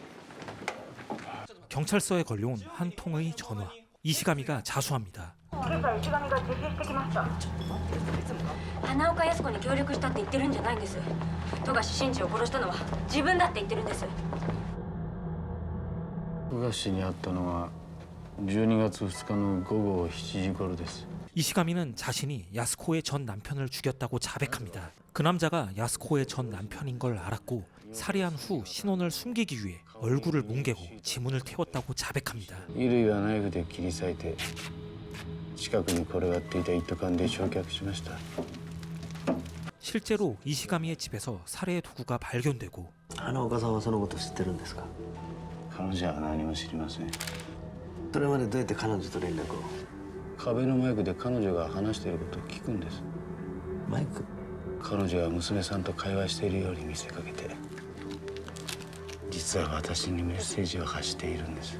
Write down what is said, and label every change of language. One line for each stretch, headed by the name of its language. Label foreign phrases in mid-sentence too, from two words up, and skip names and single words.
Korean: 경찰서에 걸려온 한 통의 전화. 이시가미가 자수합니다.
Japanese: 花岡靖子に協力したって言ってるんじゃないんです。富樫慎二を殺したのは自分だって言ってるんです。富樫に会ったのは12月2日の午後7時頃です。
Korean: 이시가미는 자신이 야스코의 전 남편을 죽였다고 자백합니다. 그 남자가 야스코의 전 남편인 걸 알았고 살해한 후 신원을 숨기기 위해 얼굴을 뭉개고 지문을 태웠다고 자백합니다.
Japanese: 衣類はナイフで切り裂いて近くに転がっていた一斗缶で焼却しました。
Korean: 실제로 이시가미의 집에서 살해의 도구가 발견되고
Japanese: 花岡さんはそのこと知ってるんですか？彼女は何も知りません。それまでどうやって彼女と連絡を？壁のマイクで彼女が話していることを聞くんです。マイク？彼女は娘さんと会話しているように見せかけて実は私にメッセージを発しているんです。